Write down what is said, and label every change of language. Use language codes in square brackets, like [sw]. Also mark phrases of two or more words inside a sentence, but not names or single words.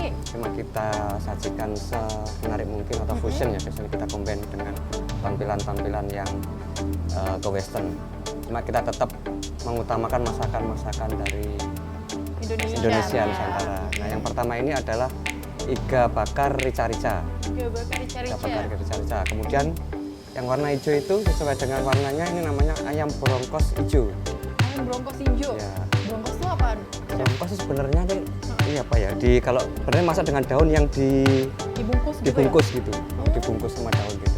[id] Cuma kita sajikan semenarik mungkin atau fusion ya, biasanya kita combine dengan tampilan-tampilan yang ke western. Cuma kita tetap mengutamakan masakan-masakan dari Indonesia Nusantara. Nah, yang pertama ini adalah iga bakar rica-rica. Iga bakar Iga bakar rica-rica. rica-rica. Kemudian yang warna hijau itu sesuai dengan warnanya ini namanya ayam brongkos hijau. Ayam brongkos hijau. Ya. Brongkos itu apaan? Brongkos itu sebenarnya nih, iya apa ya? Kalau sebenarnya masak dengan daun yang Dibungkus gitu dibungkus ya? gitu, dibungkus sama daun gitu.